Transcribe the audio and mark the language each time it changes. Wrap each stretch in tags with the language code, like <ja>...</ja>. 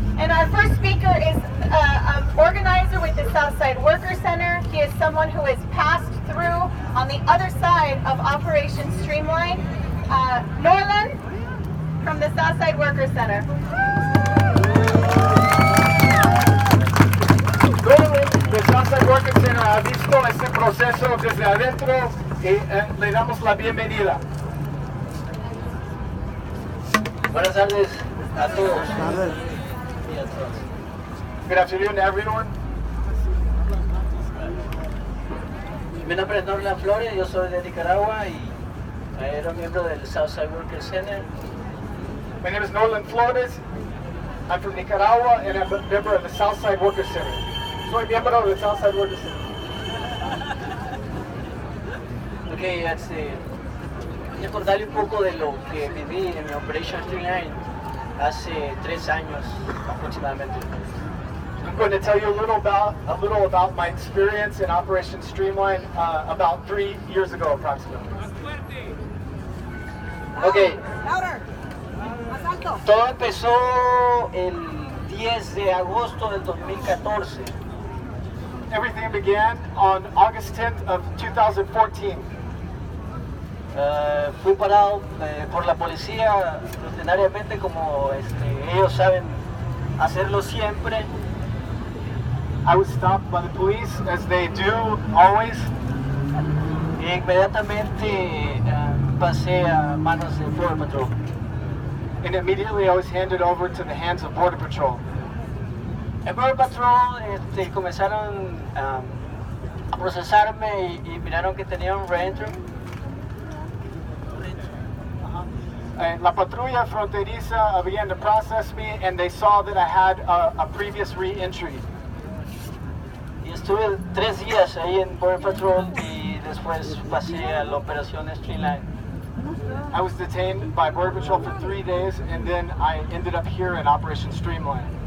<en>And our first speaker is an organizer with the Southside Worker Center. He is someone who has passed through on the other side of Operation Streamline. Norland from the Southside Worker Center.</en> <es>Norland del Southside Worker Center ha visto este proceso desde adentro y le damos la bienvenida. Buenas tardes a todos.</es> <en>Good afternoon, everyone.</en> <es>Mi nombre es Norland Flores, yo soy de Nicaragua y era miembro del Southside Worker Center.</es> <en>My name is Norland Flores. I'm from Nicaragua and I'm a member of the Southside Worker Center.</en> <es>Soy miembro del Southside Worker Center. Okay, voy a contarle un poco de lo que viví en mi Operation Streamline hace 3 años aproximadamente.</es> <en>I'm going to tell you a little about my experience in Operation Streamline about 3 years ago approximately. Okay.</en> <es>Todo empezó el 10 de agosto del 2014.</es> <en>Everything began on August 10th of 2014.</en> <es>Fui parado por la policía rutinariamente como ellos saben hacerlo siempre.</es> <en>I was stopped by the police as they do always.</en> <es>E inmediatamente pasé a manos de Border Patrol.</es> <en>And immediately I was handed over to the hands of Border Patrol.</en> <es>En Border Patrol comenzaron a procesarme y miraron que tenía un reentry.</es> <en>La patrulla fronteriza began to process me and they saw that I had a previous re-entry.</en> <es>Y estuve 3 días ahí en Border Patrol y después pasé a la operación Streamline.</es> <en>I was detained by Border Patrol for 3 days and then I ended up here in Operation Streamline.</en>